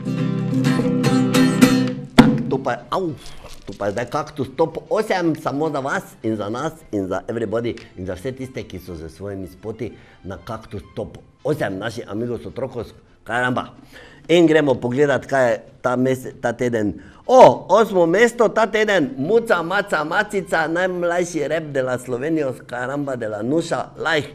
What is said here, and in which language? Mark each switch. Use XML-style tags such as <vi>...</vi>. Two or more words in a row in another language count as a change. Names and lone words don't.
<sl>Tak, to pa je, tu pa je zdaj Kaktus Top 8, samo za vas in za nas in za everybody in za vse tiste, ki so z svojimi spoti na Kaktus Top 8, naši amigos otrokos, karamba. In gremo pogledat, kaj je ta teden. 8. mesto ta teden, Muca, Maca, Macica, najmlajši rap</sl> <es>de la</es> <sl>Slovenijo,</sl> <es>karamba de la</es> <sl>Nuša, Lajh.</sl>